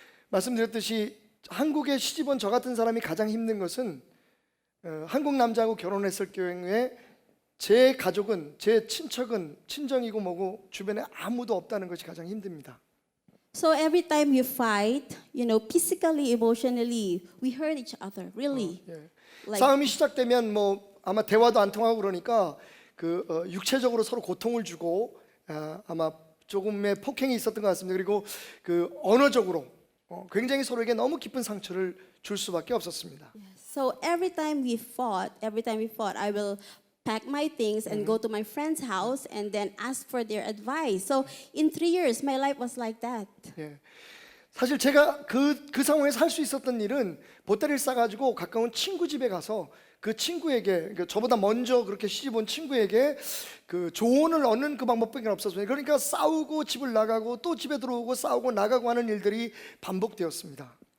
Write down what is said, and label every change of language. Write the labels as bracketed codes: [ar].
[ko] 말씀드렸듯이 한국에 시집온 저 같은 사람이 가장 힘든 것은 한국 남자하고 결혼했을 경우에 제 가족은 제 친척은 친정이고 뭐고 주변에 아무도 없다는 것이 가장 힘듭니다. [en] So every time you fight, physically, emotionally, we hurt each other. Really. [ko] 예. [en] Like- [ko] 싸움이 시작되면 뭐 아마 대화도 안 통하고 그러니까 육체적으로 서로 고통을 주고 아마 조금의 폭행이 있었던 것 같습니다. 그리고 그 언어적으로 굉장히 서로에게 너무 깊은 상처를 줄 수밖에 없었습니다. [en] So every time we fought, I will pack my things and go to my friend's house and then ask for their advice. So in 3 years, my life was like that. [ko] 예. 사실 제가 그 상황에서 할 수 있었던 일은 보따리를 싸가지고 가까운 친구 집에 가서 그 친구에게, 그러니까 저보다 먼저 그렇게 시집 온 친구에게 그 조언을 얻는 그 방법밖에 없었어요. 그러니까 싸우고 집을 나가고 또 집에 들어오고 싸우고 나가고 하는 일들이 반복되었습니다.